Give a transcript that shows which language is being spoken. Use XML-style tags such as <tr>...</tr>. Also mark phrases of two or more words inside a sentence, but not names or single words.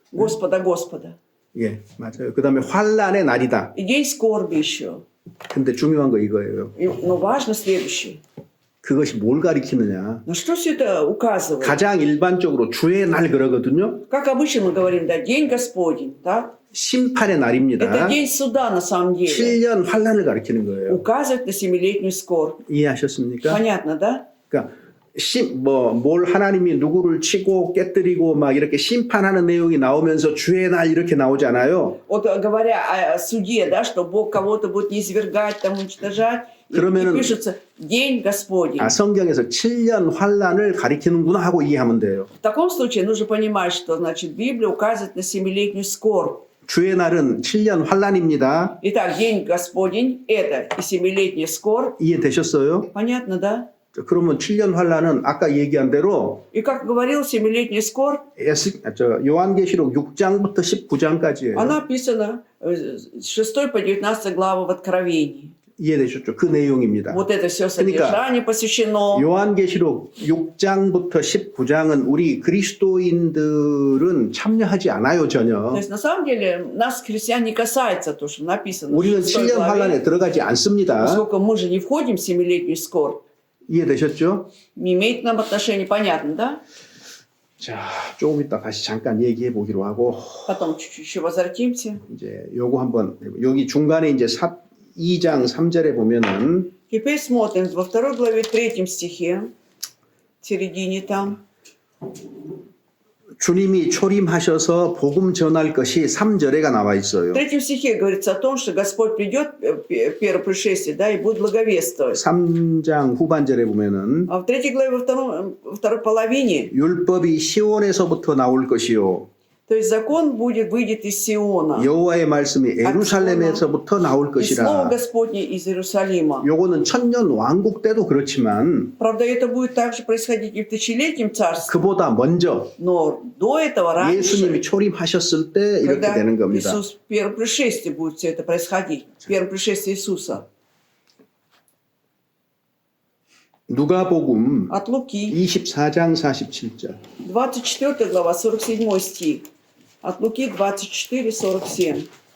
<ru>Господа, Господа.</ru> <ko>예, 맞아요. 그다음에 환란의 날이다.</ko> <ru>И день скорби еще.</ru> <ko>근데 중요한 거 이거예요.</ko> <ru>Но важно следующее.</ru> <ko>그것이 뭘 가리키느냐?</ko> <ru>На что все это указывает?</ru> <ko>가장 일반적으로 주의 날 그러거든요.</ko> <ru>Как обычно мы говорим, да, день Господень, да?</ru> <ko>심판의</ko> <ru>Это</ru> <ko>날입니다.</ko> <ru>день суда на самом деле.</ru> <ko>7년 환란을 가리키는 거예요.</ko> <ru>Указывает на 7-летнюю скорбь.</ru> <ko>이해하셨습니까?</ko> <ru>Понятно, да?</ru> <ko>그러니까 뭘 하나님이 누구를 치고 깨뜨리고 막 이렇게 심판하는 내용이 나오면서 주의 날 이렇게 나오잖아요.</ko> <ru>Вот говоря о суде, да, что Бог кого-то будет низвергать, там уничтожать, и</ru> <ko>그러면은-</ko> <ru>пишется день Господень.</ru> <ko>아, 성경에서 7년 환란을 가리키는구나 하고 이해하면 돼요.</ko> <ru>В таком случае нужно понимать, что значит Библия указывает на 7-летнюю скорбь.</ru> <ko>주의 날은 7년 환란입니다.</ko> <ru>Итак, день Господень – это и 7-летняя скорбь.</ru> <ko>이해되셨어요?</ko> <ru>Понятно, да?</ru> <ko>그러면 7년 환란은 아까 얘기한 대로</ko> <ru>И как говорил, 7-летняя скорбь,</ru> <ko>요한계시록 6장부터 19장까지예요.</ko> <ru>она описана с 6 по 19 главы в Откровении.</ru> <ko>이해되셨죠? 그 내용입니다.</ko> <ru>Вот это все</ru> <ko>그러니까</ko> <ru>содержание посвящено.</ru> <ko>요한계시록 6장부터 19장은 우리 그리스도인들은 참여하지 않아요,</ko> <ru>То</ru> <ko>전혀.</ko> <ru>есть на самом деле нас, христиан, не касается то, что написано в</ru> <ko>우리는</ko> <ru>6</ru> <ko>7년 환란에</ko> <ru>главе.</ru> <ko>들어가지 않습니다.</ko> <ru>Поскольку мы же не входим в 7-летнюю скорбь,</ru> <ko>이해되셨죠?</ko> <ru>не имеет к нам отношения, понятно, да?</ru> <ko>자, 조금 이따 다시 잠깐 얘기해 보기로 하고</ko> <ru>Потом чуть-чуть еще возвратимся.</ru> <ko>이제 요거 한번 여기 중간에 이제 2장 3절에 보면은</ko> <ru>Теперь смотрим во 2 главе 3 стихе, в середине там.</ru> <ko>주님이 초림하셔서 복음 전할 것이 3절에가 나와</ko> <ru>В</ru> <ko>있어요.</ko> <ru>3 стихе говорится о том, что Господь придет, первое пришествие, да, и будет благовествовать.</ru> <ko>3장 후반절에 보면은</ko> <ru>А в 3 главе, во второй половине,</ru> <ko>율법이 시온에서부터 나올 것이요</ko> <ru>то есть закон выйдет из Сиона,</ru> <ko>여호와의 말씀이 예루살렘에서부터 나올</ko> <ru>и Слово</ru> <ko>것이라.</ko> <ru>Господне из Иерусалима.</ru> <ko>요거는 천년 왕국 때도 그렇지만</ko> <ru>Правда, это будет также происходить и в тысячелетнем царстве,</ru> <ko>그보다 먼저</ko> <ru>но до этого,</ru> <ko>예수님이</ko> <ru>раньше,</ru> <ko>초림하셨을 때 이렇게</ko> <ru>когда</ru> <ko>되는 겁니다.</ko> <ru>Иисус в первом пришествии будет все это происходить, в первом пришествии Иисуса.</ru> <ko>누가복음</ko> <ru>От Луки,</ru> <ko>24장 47절.</ko> <ru>24 глава, 47 стих. От Луки 24, 47.</ru>